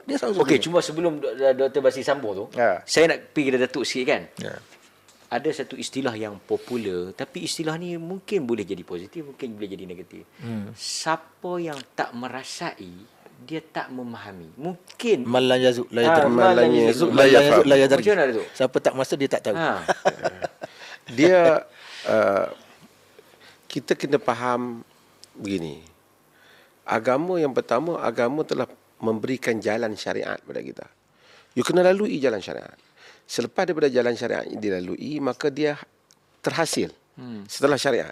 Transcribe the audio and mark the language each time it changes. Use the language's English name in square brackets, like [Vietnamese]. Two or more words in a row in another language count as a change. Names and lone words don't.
[Malay] Okey, cuma sebelum Dr. Basri sambung tu, saya nak pergi ke Datuk sikit kan. Ada satu istilah yang popular, tapi istilah ni mungkin boleh jadi positif, mungkin boleh jadi negatif. Siapa yang tak merasai, dia tak memahami. Mungkin [Arabic] Malan yazuk la yadri. [Malay] Macam mana tu? Siapa tak masa dia tak tahu. Dia kita kena faham begini. Agama yang pertama, agama telah memberikan jalan syariat kepada kita. You kena lalui jalan syariat. Selepas daripada jalan syariat dilalui, maka dia terhasil setelah syariat.